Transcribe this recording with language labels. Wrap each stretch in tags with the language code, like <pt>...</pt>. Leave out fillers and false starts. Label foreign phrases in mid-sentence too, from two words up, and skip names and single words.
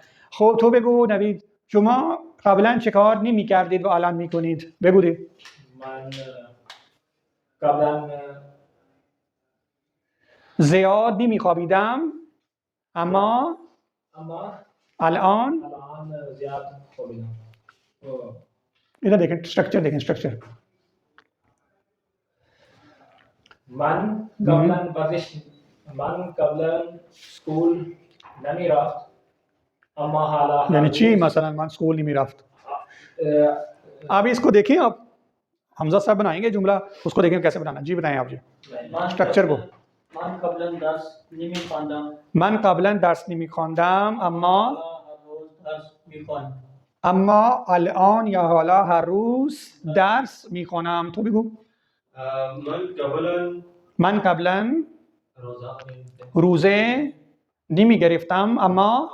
<fa>خب تو بگو نوید، شما قبلا چه کار نمیکردید و الان میکنید؟ بگو دی. من قبلا زیاد نمیخوابیدم اما الان زیاد خوابیدم.</fa> <ur>ادھر دیکھیں سٹرکچر، دیکھیں سٹرکچر.</ur> <fa>من قبلا स्कूल نمی رفت اما حالا</fa> <ur>یعنی چی مثلاً من سکول نہیں رفت. آپ اسکو دیکھیں، آپ حمزہ صاحب بنائیں گے جملہ، اسکو دیکھیں کیسے بنانا. جی بتائیں آپ جی سٹرکچر کو.</ur> <fa>من قبلا درس نمی‌خواندم اما الان یا حالا هر روز درس میخوانم. تو بگو. من قبلا روزه نمی گرفتم اما</fa>